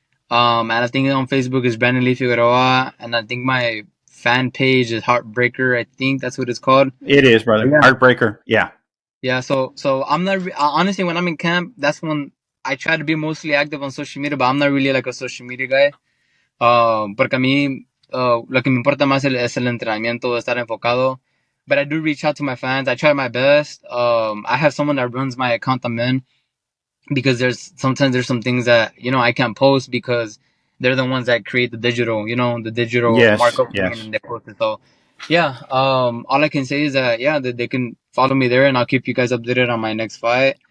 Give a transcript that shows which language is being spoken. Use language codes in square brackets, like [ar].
[en] And I think on Facebook is Brandon Lee Figueroa, and I think my fan page is Heartbreaker. I think that's what it's called. It is, brother. Yeah. Heartbreaker. Yeah. Yeah. So I'm not honestly when I'm in camp, that's when I try to be mostly active on social media, but I'm not really like a social media guy. [es] Porque a mí lo que me importa más es el entrenamiento, estar enfocado. [en] But I do reach out to my fans. I try my best. I have someone that runs my account [es] también [en] because there's some things that I can't post because they're the ones that create the digital Yes. markup thing Yes. and they post it. So yeah, all I can say is that that they can follow me there and I'll keep you guys updated on my next fight.